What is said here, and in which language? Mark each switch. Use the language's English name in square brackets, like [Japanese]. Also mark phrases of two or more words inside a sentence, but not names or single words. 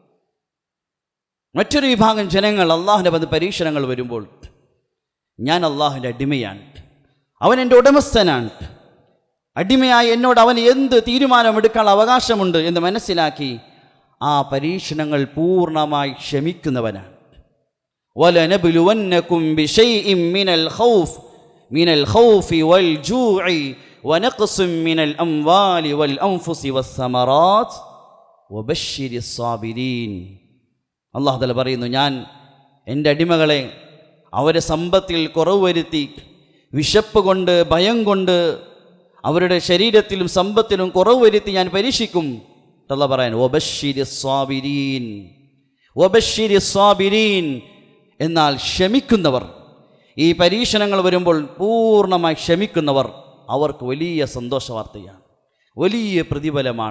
[Malayalam] മറ്റൊരു വിഭാഗം ജനങ്ങൾ അള്ളാഹുവിൻ്റെ പരീക്ഷണങ്ങൾ വരുമ്പോൾ ഞാൻ അള്ളാഹുവിൻ്റെ അടിമയാണ്, അവൻ എൻ്റെ ഉടമസ്ഥനാണ്, അടിമയായി എന്നോട് അവന് എന്ത് തീരുമാനമെടുക്കാനുള്ള അവകാശമുണ്ട് എന്ന് മനസ്സിലാക്കി ആ പരീക്ഷണങ്ങൾ പൂർണ്ണമായി ക്ഷമിക്കുന്നവനാണ്. [Arabic] وَلَنَبْلُوَنَّكُمْ بِشَيْءٍ مِنَ الْخَوْفِ وَالْجُوعِ وَنَقْصٍ مِنَ الْأَمْوَالِ وَالْأَنْفُسِ وَالثَّمَرَاتِ وَبَشِّرِ الصَّابِرِينَ. [Malayalam] അല്ലാഹു തആല പറയുന്നു, ഞാൻ എൻ്റെ അടിമകളെ അവരെ സമ്പത്തിൽ കുറവ് വരുത്തി, വിശപ്പ് കൊണ്ട്, ഭയം കൊണ്ട്, അവരുടെ ശരീരത്തിലും സമ്പത്തിലും കുറവ് വരുത്തി ഞാൻ പരീക്ഷിക്കും. അല്ലാഹു പറയാൻ [Arabic] وبشر الصابرين, وبشر الصابرين, [Malayalam] എന്നാൽ ക്ഷമിക്കുന്നവർ, ഈ പരീക്ഷണങ്ങൾ വരുമ്പോൾ പൂർണ്ണമായി ക്ഷമിക്കുന്നവർ, അവർക്ക് വലിയ സന്തോഷ വാർത്തയാണ്, വലിയ പ്രതിഫലമാണ്.